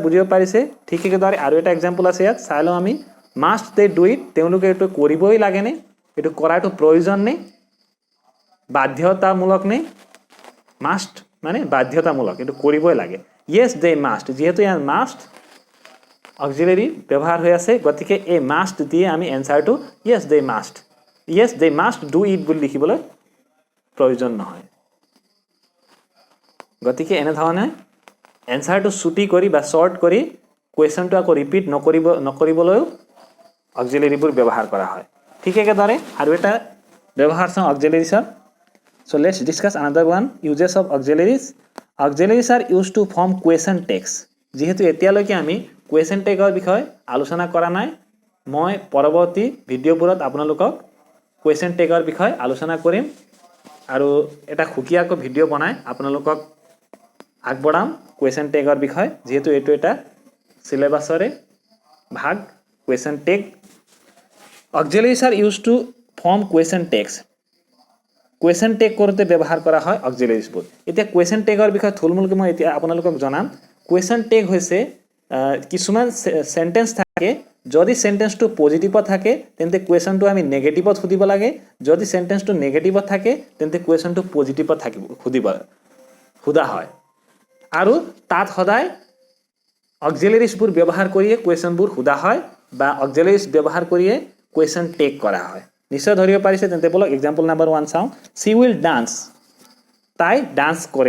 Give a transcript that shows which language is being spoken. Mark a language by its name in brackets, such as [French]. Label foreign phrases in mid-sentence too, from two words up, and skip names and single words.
[Assamese] বুজিব পাৰিছে ঠিক একেদৰে আৰু এটা এক্সাম্পল আছে ইয়াত চাই লওঁ আমি [English] must they do it [Assamese] তেওঁলোকে এইটো কৰিবই লাগেনে এইটো কৰাটো প্ৰয়োজন নে বাধ্যতামূলক নে মাষ্ট মানে বাধ্যতামূলক এইটো কৰিবই লাগে [English] yes they must [Assamese] যেহেতু ইয়াত [English] must auxiliary [Assamese] ব্যৱহাৰ হৈ আছে গতিকে এই মাষ্ট দিয়ে আমি এনসাৰটো [English] yes they must do it [Assamese] বুলি লিখিবলৈ প্ৰয়োজন নহয় গতিকে এনেধৰণে এনসাৰটো ছুটি কৰি বা শৰ্ট কৰি কুৱেশ্যনটো আকৌ ৰিপিট নকৰিবলৈও অক্সিলাৰিবোৰ ব্যৱহাৰ কৰা হয় ঠিক একেদৰে আৰু এটা ব্যৱহাৰ চাওঁ অক্সিলাৰিজৰ [English] So let's discuss another one uses of auxiliaries. Auxiliaries are used to form question text. [Assamese] যেহেতু এতিয়ালৈকে আমি [English] question text [Assamese] বিষয় আলোচনা কৰা নাই মই পৰৱৰ্তী ভিডিঅ'বোৰত আপোনালোকক [English] question text [Assamese] বিষয় আলোচনা কৰিম আৰু এটা খুকিয়াকৈ ভিডিঅ' বনাই আপোনালোকক আগবঢ়াম [English] question text [Assamese] বিষয় যেহেতু এইটো এটা সিলেবাছৰে ভাগ [English] question text. Auxiliaries are used to form question text. question tag [Assamese] কৰোঁতে ব্যৱহাৰ কৰা হয় অক্সিলাৰিজবোৰ এতিয়া কুৱেশ্যন টেগৰ বিষয়ে থুলমূলকৈ মই এতিয়া আপোনালোকক জনাম [English] question tag [Assamese] হৈছে কিছুমান সেন্টেন্স থাকে যদি সেন্টেন্সটো পজিটিভত থাকে তেন্তে কুৱেশ্যনটো আমি নেগেটিভত সুধিব লাগে যদি সেন্টেন্সটো নেগেটিভত থাকে তেন্তে কুৱেশ্যনটো পজিটিভত থাকিব সোধা হয় আৰু তাত সদায় অক্সিলাৰিজবোৰ ব্যৱহাৰ কৰিয়ে কুৱেশ্যনবোৰ সোধা হয় বা অক্সিলাৰিজ ব্যৱহাৰ কৰিয়ে [English] question tag [Assamese] কৰা হয় নিশ্চয় ধৰিব পাৰিছে তেন্তে বলক [English] example number [Assamese] 1 চাওঁ [English] she will dance [Assamese] তাই ডান্স